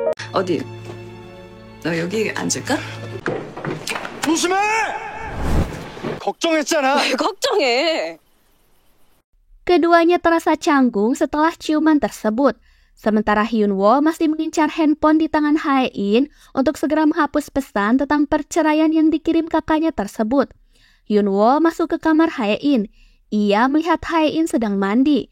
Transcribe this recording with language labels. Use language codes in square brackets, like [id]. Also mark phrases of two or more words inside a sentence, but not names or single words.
[ko] 어디, 너 여기 앉을까? 조심해! 걱정했잖아. 왜 걱정해? [id] Keduanya terasa canggung setelah ciuman tersebut. Sementara Hyunwoo masih mengincar handphone di tangan Hae-in untuk segera menghapus pesan tentang perceraian yang dikirim kakaknya tersebut. Hyunwoo masuk ke kamar Hae-in. Ia melihat Hae-in sedang mandi.